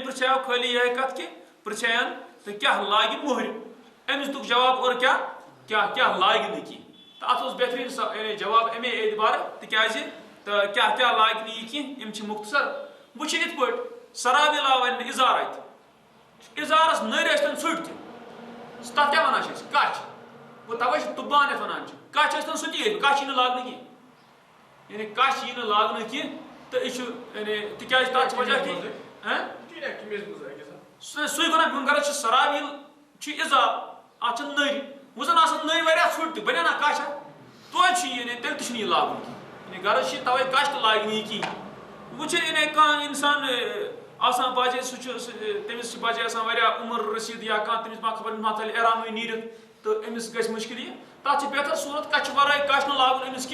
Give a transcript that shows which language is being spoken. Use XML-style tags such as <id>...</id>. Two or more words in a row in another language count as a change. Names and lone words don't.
<ks>پرٛژھیو خٲلی یِہے کَتھ کہِ پرٛژھیَن تہٕ کیٛاہ لاگہِ مۄہرِ أمِس دیُتُکھ جواب اورٕ کیٛاہ لاگہِ نہٕ کینٛہہ تہٕ اَتھ اوس بہتریٖن یعنی جواب اَمے اعتبارٕ تِکیٛازِ تہٕ کیٛاہ لاگہِ نہٕ یہِ کینٛہہ یِم چھِ مُختصر وۄنۍ چھِ یِتھ پٲٹھۍ سراوِل آو وَنہِ اِزار اَتہِ اِزارَس نٔرۍ ٲسۍتَن ژھُٹۍ تہِ تَتھ کیٛاہ وَنان چھِ أسۍ کَچھ گوٚو تَوَے چھِ تُبان یَتھ وَنان چھِ کَچھ ٲسۍتَن سُہ تہِ ییٚلہِ کَچھ یی نہٕ لاگنہٕ کینٛہہ یعنی کَچھ یی نہٕ لاگنہٕ کینٛہہ تہٕ یہِ چھُ یعنی تِکیٛازِ تَتھ چھِ وجہ کہِ سُے گوٚو نا میون غرض چھُ سراویل چھُ اِزار اَتھ چھِ نٔرۍ وۄنۍ زَن آسان نٔرۍ واریاہ ژھُٹۍ تہِ بَنیٛا نا کَچھ توتہِ چھُ یہِ یعنی تیٚلہِ تہِ چھُنہٕ یہِ لاگُن کینٛہہ یعنی غرض چھِ تَوَے کَچھ تہِ لاگہِ نہٕ یہِ کِہیٖنۍ وۄنۍ چھِ یعنی کانٛہہ اِنسان آسان بَجے سُہ چھُ تٔمِس چھِ بَجے آسان واریاہ عُمر رٔسیٖد یا کانٛہہ تٔمِس ما خبر ما ژَلہِ احرامٕے نیٖرِتھ تہٕ أمِس گژھِ مُشکِل یہِ تَتھ چھِ بہتر صوٗرت کَچھِ وَرٲے کَچھ نہٕ لاگُن أمِس</ks>